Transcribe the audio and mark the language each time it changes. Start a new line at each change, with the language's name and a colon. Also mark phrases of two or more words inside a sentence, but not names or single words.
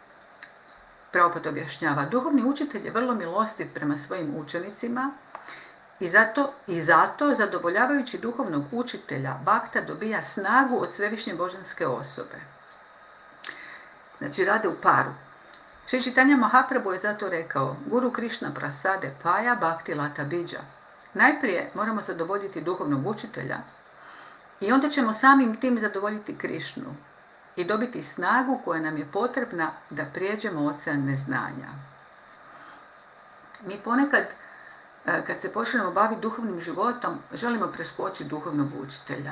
Croatian: Prabhupada objašnjava, duhovni učitelj je vrlo milostiv prema svojim učenicima I zato zadovoljavajući duhovnog učitelja Bhakta dobija snagu od središnje božanske osobe. Znači rade u paru. Šri Čitanja Mahaprabhu je zato rekao:
Bangla: গুরু কৃষ্ণ প্রসাদে পায় ভক্তি লতা বীজ.
Croatian: Najprije moramo zadovoljiti duhovnog učitelja i onda ćemo samim tim zadovoljiti Krišnu i dobiti snagu koja nam je potrebna da prijeđemo ocean neznanja. Mi ponekad, kad se počnemo baviti duhovnim životom, želimo preskočiti duhovnog učitelja.